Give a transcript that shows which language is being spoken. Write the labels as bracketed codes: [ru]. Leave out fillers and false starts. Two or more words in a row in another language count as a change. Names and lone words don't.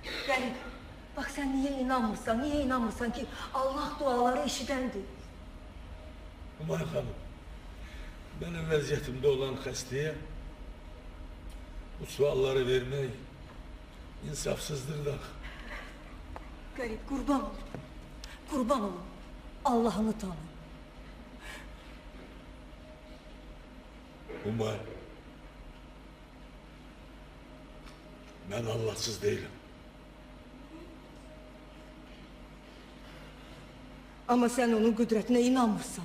[az] Qərib, Bax sən niyə inanmırsan ki Allah duaları eşidəndir? Umay xanım, benim vəziyyətimdə olan xəstəyə bu sualları vermək insafsızdır da. Qərib, qurban olun, Allah'ını tanı. [tr] Umay, ben Allahsız değilim. [az] Ama sen onun qüdrətinə inanmırsan.